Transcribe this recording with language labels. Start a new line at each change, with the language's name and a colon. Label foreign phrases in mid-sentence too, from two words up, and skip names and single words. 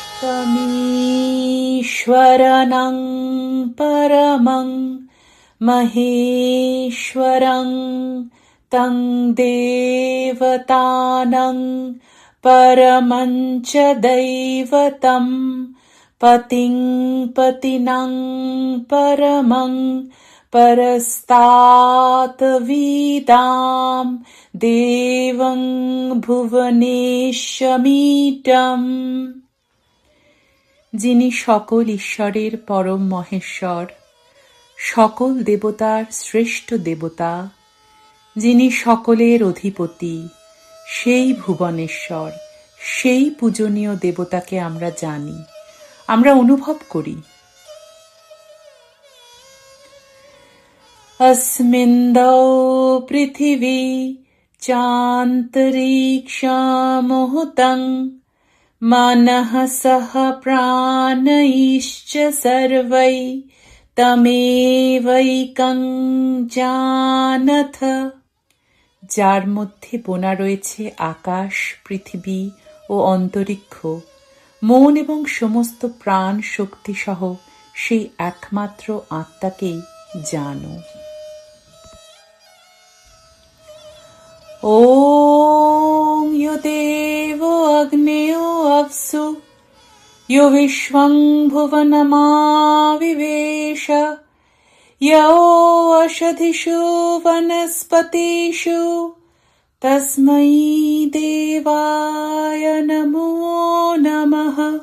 Sanskrit: ईश्वरनं परमं महेश्वरं तं देवतानं परमं च दैवतं पतिं पतिनं परमं परस्तात् विदां देवं ভুবনেশ্বমিটম।
Bangla: যিনি সকল ঈশ্বরের পরম মহেশ্বর, সকল দেবতার শ্রেষ্ঠ দেবতা, যিনি সকলের অধিপতি, সেই ভুবনেশ্বর, সেই পূজনীয় দেবতাকে আমরা জানি, আমরা অনুভব করি।
Sanskrit: अस्मिन्दौ पृथिवी चान्तरिक्षमुहुतं मनः सह प्राणैश्च सर्वै तमेवैकं जानथ।
Bangla: যার মধ্যে বোনা রয়েছে আকাশ, পৃথিবী ও অন্তরিক্ষ, মন এবং সমস্ত প্রাণ শক্তি সহ সেই একমাত্র আত্মাকেই জানো।
Sanskrit: ॐ यो देवो अग्नेयो अप्सु यो विश्वं भुवनमाविवेश यो ओषधिषु वनस्पतिषु तस्मै देवाय नमो नमः।